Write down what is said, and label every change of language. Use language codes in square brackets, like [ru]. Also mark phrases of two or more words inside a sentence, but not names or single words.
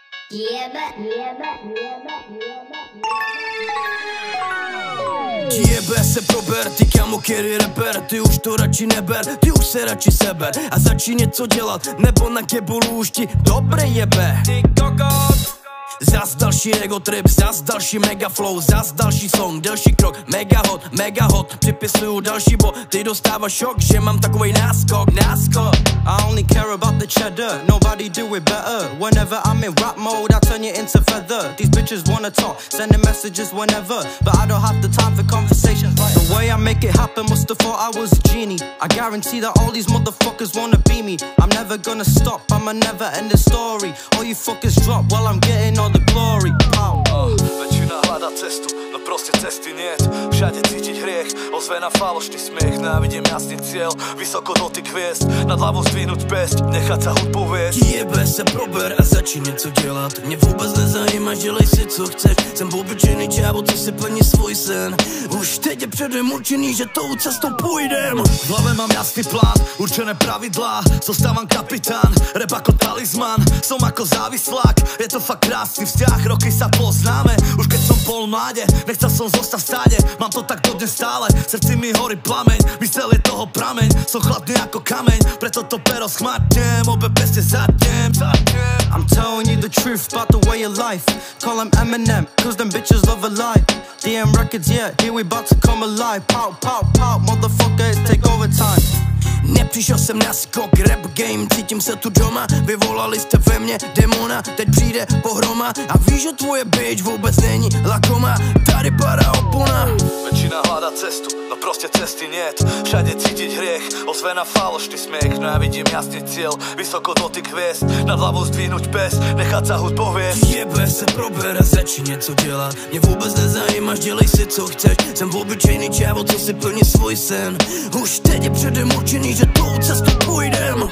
[cs] Jebe se prober, ty kamo, který reper, ty už to radši neber, ty už se radši seber a začni něco dělat, nebo na kebulu už ti dobré jebe. Ty kokot. Zas další [en] ego trip, [cs] zas další mega flow, zas další song, delší krok, mega hot, připisuju další bo, ty dostáváš šok, že mám takovej náskok. [en] I only care about the cheddar, nobody do it better. Whenever I'm in rap mode, I turn it into feather. These bitches wanna talk, sending messages whenever, but I don't have the time for conversations. The way I make it happen, must have thought I was a genie. I guarantee that all these motherfuckers wanna be me. I'm never gonna stop, I'm a never-ending story. All you fuckers drop while I'm getting all the glory. [sk] Väčšina hľadá cestu, no proste cesty niet. Všade cítiť hriech, ozvená falošný smiech. Návidím jasný cieľ, vysoko dotyk hviezd, nad hlavou zdvihnúť pesť, nechať sa hudbou viesť. [cs] Jebe se prober a začni něco dělat, mě vůbec nezajímá, dělej si co chceš. Jsem obyčejný čávo, co si plní svůj sen. Už teď je předem určený, že tou cestou půjdem. [sk] V hlave mám jasný plán, určené pravidlá, zostávam kapitán, rap ako talizman, som ako závislák. Je to fakt krásny vzťah, roky sa poznáme, už keď som bol mláde, nechcel som zostať v stáde, mám to tak dodnes stále, v srdci mi horí plameň, mysel je toho prameň, som chladný ako kameň, preto to pero schmatnem, obe peste zatnem. [en] I'm telling you the truth about the way of life. Call them Eminem, cause them bitches love a lie. DM Records, yeah, here we about to come alive. Pow, pow, pow, motherfucker, it's take overtime. [cs] Nepřišel jsem na skok, [en] rap game, [cs] cítím se tu doma. Vyvolali jste ve mně demona, teď přijde pohroma. A víš, že tvoje bitch vůbec není lakoma. Tady padá opona. [sk] Väčšina hľadá cestu, no proste cesty niet. Všade cítiť hriech, ozvená falošný smiech. No ja vidím jasný cieľ, vysoko dotyk hviezd, nad hlavou zdvihnúť pes, nechať sa hudbou viesť. [cs] Jebe se prober a začni něco dělat, mě vůbec nezajímáš, dělej si co chceš. Jsem obyčejný čávo, co si plní svůj sen. Už teď je předem určený, že tou cestou půjde.